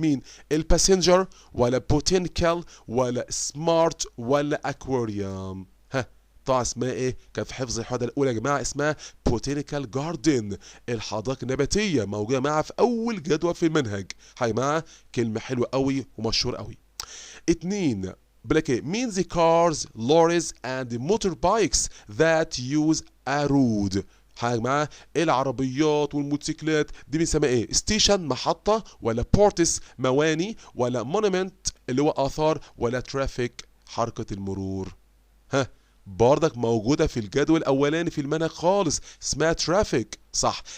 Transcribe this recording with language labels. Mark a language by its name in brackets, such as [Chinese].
[Arabic] مين؟ الباسنجر ولا بوتينيكال ولا سمارت ولا أكواريوم؟ طبعا اسمها ايه؟ كان في حفظ الحوادث الأولى يا جماعة اسمها بوتينيكال جاردن، الحدائق النباتية، موجودة معاها في أول جدول في المنهج. هاي معاها كلمة حلوة قوي ومشهورة قوي. [English] 2 [Arabic] بلاك ايه؟ [English] mean the cars, lorries and motorbikes that use a road. [Arabic] حاجة معاه العربيات والموتوسيكلات دي بنسميها ايه؟ ستيشن محطة، ولا بورتس مواني، ولا مونومنت اللي هو آثار، ولا ترافيك حركة المرور. بردك موجودة في الجدول الأولاني في المنهج خالص، اسمها ترافيك، صح.